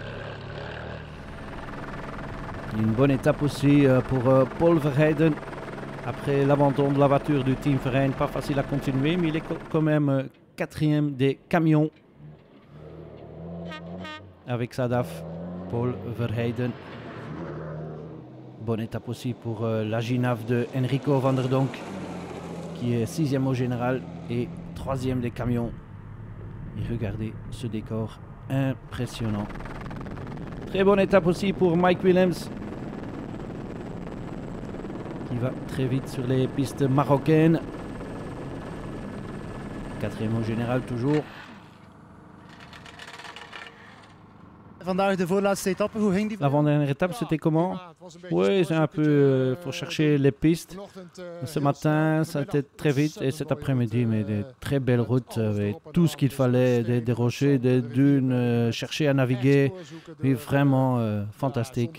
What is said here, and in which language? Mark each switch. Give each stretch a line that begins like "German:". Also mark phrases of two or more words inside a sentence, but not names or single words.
French: Une bonne étape aussi pour Paul Verheiden. Après l'abandon de la voiture du Team Verein, pas facile à continuer, mais il est quand même quatrième des camions. Avec sa DAF, Paul Verheiden. Bonne étape aussi pour la Ginaf de Enrico van der Donk, qui est sixième au général et troisième des camions. Et regardez ce décor impressionnant. Très bonne étape aussi pour Mike Willems, qui va très vite sur les pistes marocaines. Quatrième au général toujours.
Dutch: Vandaag de voorlaatste etappe, hoe ging die?
French: L'avant-dernière étape, c'était comment? Oui, c'est un peu pour chercher les pistes. Ce matin, ça a été très vite et cet après-midi, mais des très belles routes avec tout ce qu'il fallait, des rochers, des dunes, chercher à naviguer. Oui, vraiment fantastique.